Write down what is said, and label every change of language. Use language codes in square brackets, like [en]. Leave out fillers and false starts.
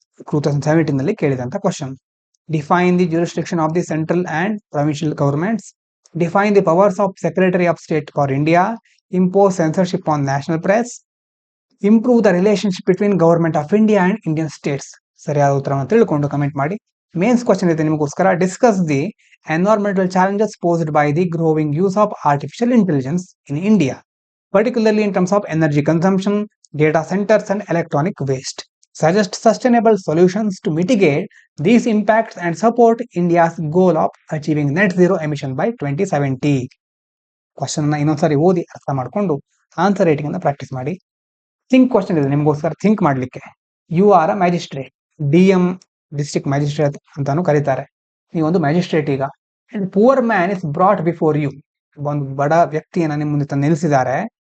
[kn] 2017 ನಲ್ಲಿ ಕೇಳಿದಂತ question. [en] Define the jurisdiction of the central and provincial governments, define the powers of secretary of state for India, impose censorship on national press, improve the relationship between government of India and Indian states. [kn] ಸರಿಯಾದ ಉತ್ತರವನ್ನು ತಿಳ್ಕೊಂಡು comment ಮಾಡಿ. Mains question ಇದೆ ನಿಮಗೋಸ್ಕರ. [en] Discuss the environmental challenges posed by the growing use of artificial intelligence in India, particularly in terms of energy consumption, data centers and electronic waste. Suggest sustainable solutions to mitigate these impacts and support India's goal of achieving net zero emission by 2070. [kn] Question ಅನ್ನ ಇನ್ನೊಂದ್ಸರಿ ಓದಿ ಅರ್ಥ ಮಾಡಿಕೊಂಡು answer writing ಅನ್ನ practice ಮಾಡಿ. Think question ಇದೆ ನಿಮಗೋಸ್ಕರ think ಮಾಡ್ಲಿಕ್ಕೆ. [en] you are a magistrate, [kn] DM district magistrate ಅಂತಾನು ಕರೀತಾರೆ. ನೀವೊಂದು ಮ್ಯಾಜಿಸ್ಟ್ರೇಟ್ ಈಗ. [en] Poor man is brought before you. [kn] ಒಂದು ಬಡ ವ್ಯಕ್ತಿಯನ್ನ ನಿಮ್ಮ ಮುಂದೆ ತಂದು ನಿಲ್ಲಿಸಿದ್ದಾರೆ.